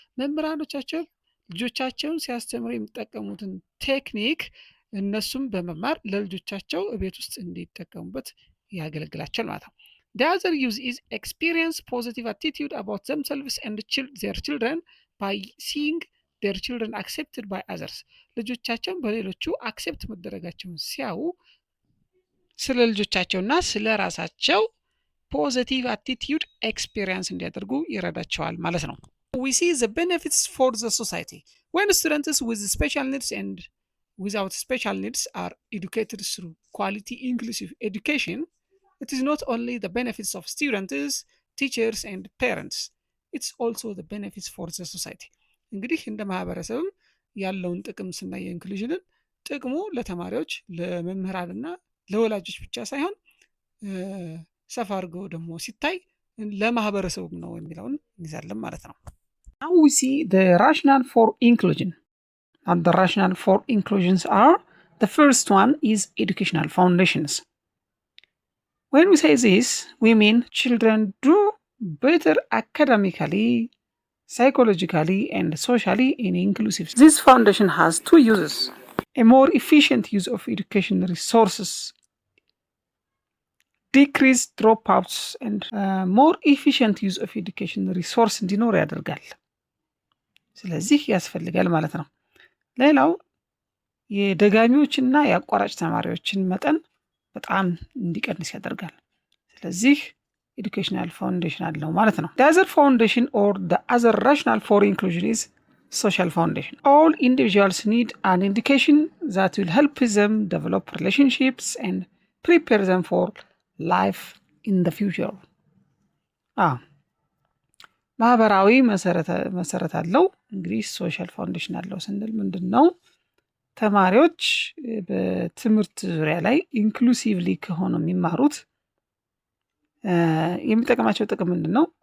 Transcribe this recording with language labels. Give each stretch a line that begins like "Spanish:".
English: መምህራኖቻቸው ልጆቻቸውን ሲያስተምሩ የሚጠቀሙትን ቴክኒክ እነሱም በመማር ለልጆቻቸው ቤት ውስጥ እንዲጠቀሙበት ያገለግላቸዋል ማለት ነው። The other use is experience positive attitude about themselves and their children by seeing their children accepted by others.
Amharic: ልጆቻቸውን በሌሎቹ አክሴፕት መደረጋቸውን ሲያዩ ስለ ልጆቻቸውና ስለ ራሳቸው ፖዚቲቭ አቲቲዩድ ኤክስፒሪየንስ እንዲያደርጉ ይረዳቸዋል ማለት ነው። We see the benefits for the society.
English: When students with special needs and without special needs are educated through quality inclusive education, it is not only the benefits of students, teachers and parents, it's also the benefits for the society.
Amharic: እንግዲህ እንደ ማህበረሰብም ያለውን ጥቅም ስናይ ኢንክሉዥንን ጥቅሙ ለተማሪዎች ለመምህራንና ለወላጆች ብቻ ሳይሆን ሰፋ አድርጎ ደግሞ ሲታይ ለማህበረሰቡም ነው የሚለውን እንይዛለን ማለት ነው። Now we see the rationale for inclusion.
English: And the rationale for inclusions are, the first one is educational foundations. When we say this, we mean children do better academically, psychologically, and socially in inclusive. This foundation has two uses: a more efficient use of education resources, decrease dropouts, and more efficient use of education resource እንዲኖር ያደርጋል።
Amharic: ስለዚህ ያስፈልጋል ማለት ነው። ሌላው የደጋሚዎችና የአቋራጭ ተማሪዎችን መጠን በጣም እንዲቀንስ ያደርጋል። ስለዚህ ኤዱኬሽናል ፋውንዴሽን አለው ማለት ነው። The other foundation or the other rationale for inclusion is social foundation.
English: All individuals need an education that will help them develop relationships and prepare them for life in the future.
Amharic: ማህበራዊ መሰረት አለው። እንግዲህ ሶሻል ፋውንዴሽን አለው ስንል ምንድን ነው? ተማሪዎች በትምህርት ዙሪያ ላይ ኢንክሉሲቭሊ ከሆኑ የሚማሩት የሚጠቅማቸው ጥቅም ምንድን ነው?